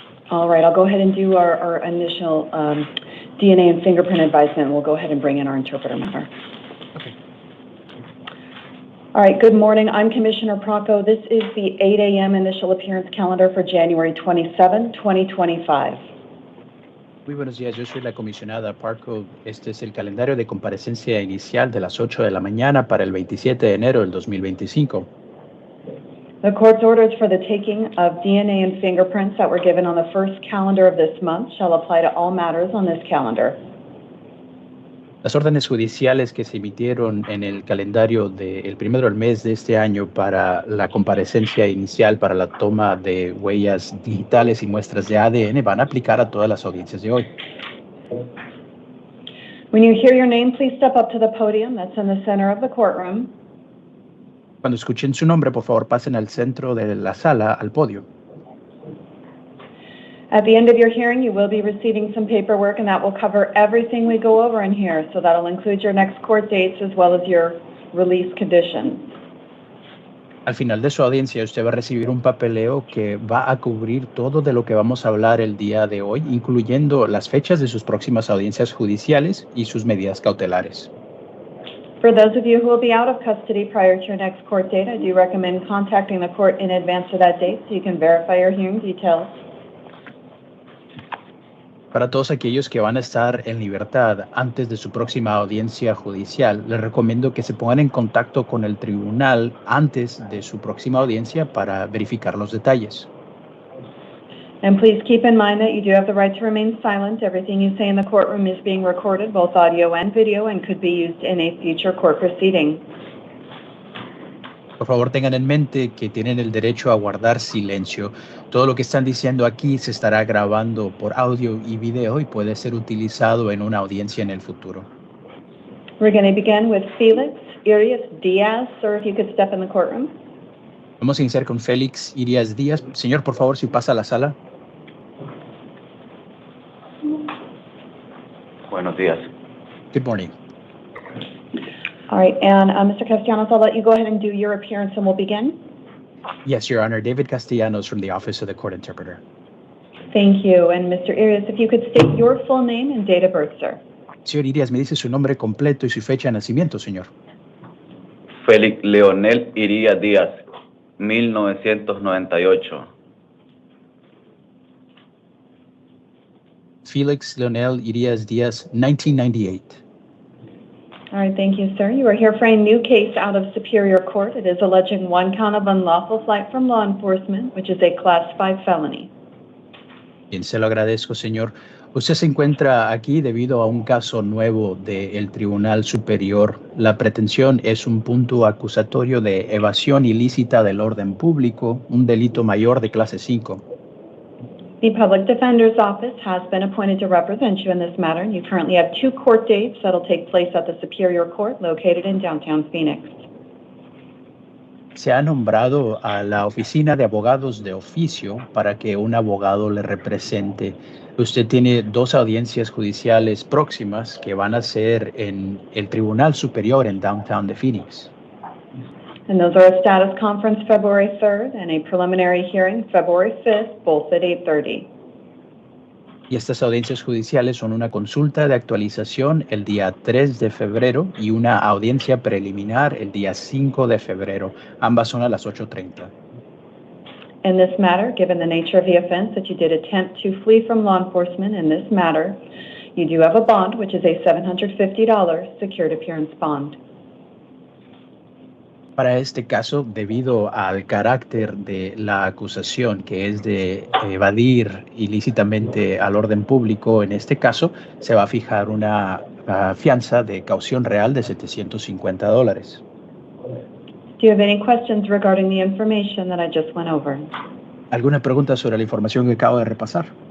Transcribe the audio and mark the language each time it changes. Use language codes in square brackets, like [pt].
[en] All right, I'll go ahead and do our initial DNA and fingerprint advisement. We'll go ahead and bring in our interpreter member. Okay. All right, good morning. I'm Commissioner Procco. This is the 8 a.m. initial appearance calendar for January 27, 2025. [es] Muy buenos días, yo soy la comisionada Parco. Este es el calendario de comparecencia inicial de las 8 de la mañana para el 27 de enero del 2025. [en] The court's orders for the taking of DNA and fingerprints that were given on the first calendar of this month shall apply to all matters on this calendar. [es] Las órdenes judiciales que se emitieron en el calendario del primero del mes de este año para la comparecencia inicial para la toma de huellas digitales y muestras de ADN van a aplicar a todas las audiencias de hoy. [en] When you hear your name, please step up to the podium that's in the center of the courtroom. [es] Cuando escuchen su nombre, por favor, pasen al centro de la sala, al podio. [en] At the end of your hearing, you will be receiving some paperwork, and that will cover everything we go over in here. So that'll include your next court dates as well as your release conditions. [es] Al final de su audiencia, usted va a recibir un papeleo que va a cubrir todo de lo que vamos a hablar el día de hoy, incluyendo las fechas de sus próximas audiencias judiciales y sus medidas cautelares. [en] For those of you who will be out of custody prior to your next court date, I do recommend contacting the court in advance of that date so you can verify your hearing details. [es] Para todos aquellos que van a estar en libertad antes de su próxima audiencia judicial, les recomiendo que se pongan en contacto con el tribunal antes de su próxima audiencia para verificar los detalles. [en] And please keep in mind that you do have the right to remain silent. Everything you say in the courtroom is being recorded, both audio and video, and could be used in a future court proceeding. [es] Por favor, tengan en mente que tienen el derecho a guardar silencio. Todo lo que están diciendo aquí se estará grabando por audio y video y puede ser utilizado en una audiencia en el futuro. [en] We're going to begin with Felix Arias Diaz. Sir, if you could step in the courtroom. [es] Vamos a iniciar con Félix Arias Díaz. Señor, por favor, si pasa a la sala. Buenos días. [en] Good morning. All right, and Mr. Castellanos, I'll let you go ahead and do your appearance and we'll begin. Yes, Your Honor. David Castellanos from the Office of the Court Interpreter. Thank you. And Mr. Arias, if you could state your full name and date of birth, sir. [es] Señor Arias, me dice su nombre completo y su fecha de nacimiento, señor. Félix Leonel Irías Díaz, 1998. Felix Leonel Arias Díaz, 1998. [en] All right, thank you, sir. You are here for a new case out of Superior Court. It is alleging one count of unlawful flight from law enforcement, which is a Class 5 felony. [es] Bien, se lo agradezco, señor. Usted se encuentra aquí debido a un caso nuevo del Tribunal Superior. La pretensión es un punto acusatorio de evasión ilícita del orden público, un delito mayor de clase 5. [en] The Public Defender's Office has been appointed to represent you in this matter. You currently have 2 court dates that will take place at the Superior Court located in downtown Phoenix. [es] Se ha nombrado a la oficina de abogados de oficio para que un abogado le represente. Usted tiene 2 audiencias judiciales próximas que van a ser en el Tribunal Superior en downtown de Phoenix. [en] And those are a status conference February 3rd and a preliminary hearing February 5th, both at 8:30. [es] Y estas audiencias judiciales son una consulta de actualización el día 3 de febrero y una audiencia preliminar el día 5 de febrero. Ambas son a las 8:30. [en] In this matter, given the nature of the offense that you did attempt to flee from law enforcement in this matter, you do have a bond, which is a $750 secured appearance bond. [es] Para este caso, debido al carácter de la acusación, que es de evadir ilícitamente al orden público, en este caso se va a fijar una fianza de caución real de $750. [en] Do you have any questions regarding the information that I just went over? [es] ¿Alguna pregunta sobre la información que acabo de repasar?